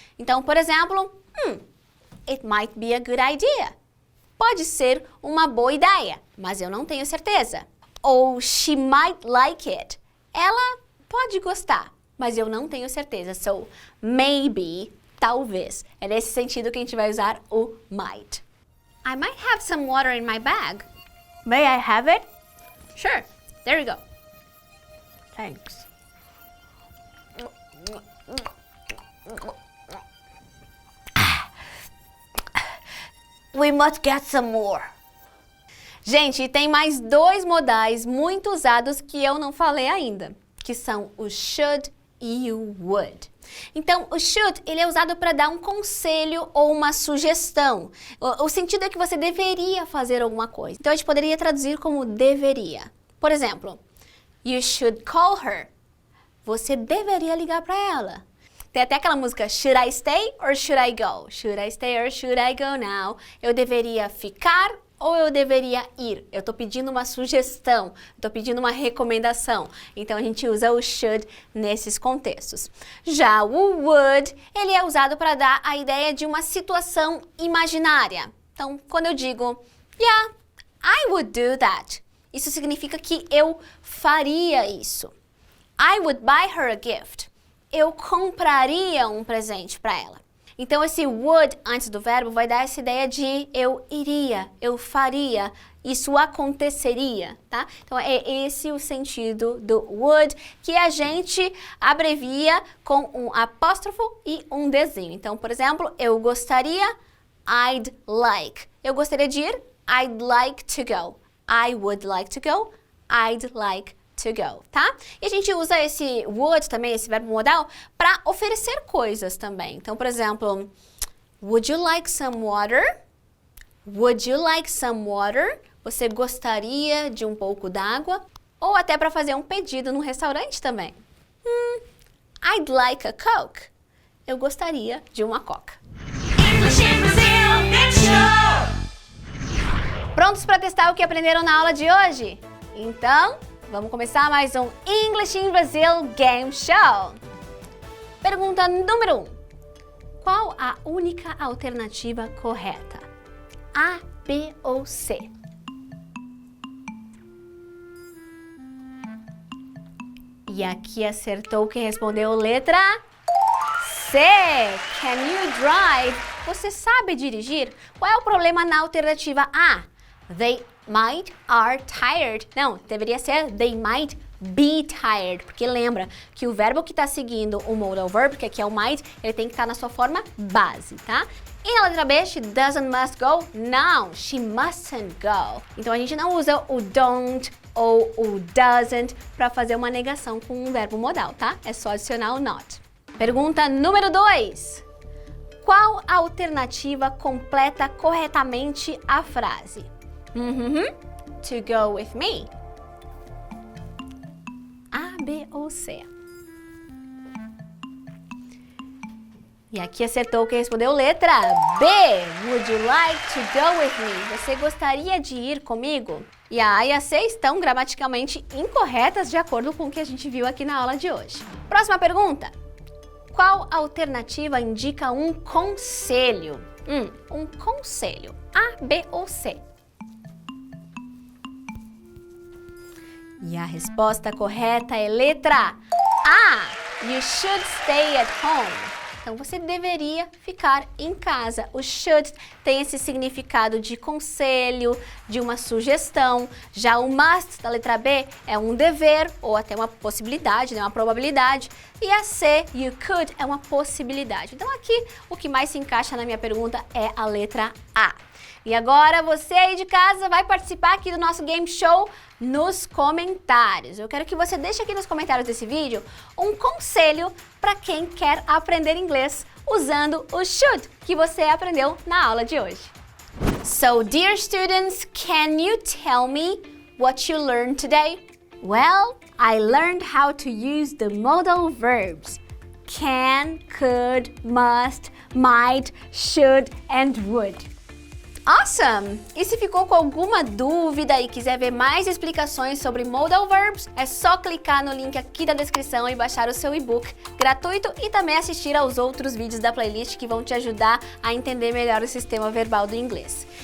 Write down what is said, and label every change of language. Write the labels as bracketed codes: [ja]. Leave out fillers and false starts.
[pt] Então, por exemplo, [en] it might be a good idea. [pt] Pode ser uma boa ideia, mas eu não tenho certeza. Ou [en] she might like it. [pt] Ela pode gostar, mas eu não tenho certeza. [en] So, maybe, [pt] talvez. É nesse sentido que a gente vai usar o might. [en] I might have some water in my bag. May I have it? Sure, there you go. Thanks. We must get some more. [pt] Gente, tem mais 2 modais muito usados que eu não falei ainda, que são o should e o would. Então, o should, ele é usado para dar um conselho ou uma sugestão. O sentido é que você deveria fazer alguma coisa. Então, a gente poderia traduzir como deveria. Por exemplo, [en] you should call her. [pt] Você deveria ligar para ela. Tem até aquela música, [en] should I stay or should I go? Should I stay or should I go now? [pt] Eu deveria ficar ou eu deveria ir? Eu estou pedindo uma sugestão, estou pedindo uma recomendação. Então, a gente usa o should nesses contextos. Já o would, ele é usado para dar a ideia de uma situação imaginária. Então, quando eu digo, [en] yeah, I would do that. [pt] Isso significa que eu faria isso. [en] I would buy her a gift. [pt] Eu compraria um presente para ela. Então, esse would antes do verbo vai dar essa ideia de eu iria, eu faria, isso aconteceria, tá? Então, é esse o sentido do would, que a gente abrevia com um apóstrofo e um desenho. Então, por exemplo, eu gostaria, [en] I'd like. [pt] Eu gostaria de ir, [en] I'd like to go. I would like to go, I'd like to go, tá? [pt] E a gente usa esse would também, esse verbo modal, para oferecer coisas também. Então, por exemplo, [en] would you like some water? Would you like some water? [pt] Você gostaria de um pouco d'água? Ou até para fazer um pedido no restaurante também. [en] I'd like a Coke. [pt] Eu gostaria de uma Coca. [en] English in Brazil, Big Show! [pt] Prontos para testar o que aprenderam na aula de hoje? Então, vamos começar mais um English in Brazil Game Show. Pergunta número 1. Qual a única alternativa correta? A, B ou C? E aqui acertou quem respondeu letra C. [en] Can you drive? [pt] Você sabe dirigir? Qual é o problema na alternativa A? [en] They might are tired. [pt] Não, deveria ser [en] they might be tired. [pt] Porque lembra que o verbo que está seguindo o modal verb, que aqui é o might, ele tem que estar na sua forma base, tá? E na letra B, [en] she doesn't must go. Não, she mustn't go. [pt] Então a gente não usa o don't ou o doesn't para fazer uma negação com um verbo modal, tá? É só adicionar o not. Pergunta número 2. Qual a alternativa completa corretamente a frase? [en] To go with me. [pt] A, B ou C? E aqui acertou quem respondeu letra B. [en] Would you like to go with me? [pt] Você gostaria de ir comigo? E a A e a C estão gramaticalmente incorretas de acordo com o que a gente viu aqui na aula de hoje. Próxima pergunta. Qual alternativa indica um conselho? Um conselho. A, B ou C? E a resposta correta é letra A. [en] You should stay at home. [pt] Então, você deveria ficar em casa. O should tem esse significado de conselho, de uma sugestão. Já o must, da letra B, é um dever ou até uma possibilidade, né? Uma probabilidade. E a C, [en] you could, [pt] é uma possibilidade. Então, aqui, o que mais se encaixa na minha pergunta é a letra A. E agora, você aí de casa vai participar aqui do nosso game show nos comentários. Eu quero que você deixe aqui nos comentários desse vídeo um conselho para quem quer aprender inglês usando o should que você aprendeu na aula de hoje. [en] So, dear students, can you tell me what you learned today? Well, I learned how to use the modal verbs can, could, must, might, should, and would. Awesome! [pt] E se ficou com alguma dúvida e quiser ver mais explicações sobre modal verbs, é só clicar no link aqui da descrição e baixar o seu e-book gratuito e também assistir aos outros vídeos da playlist que vão te ajudar a entender melhor o sistema verbal do inglês.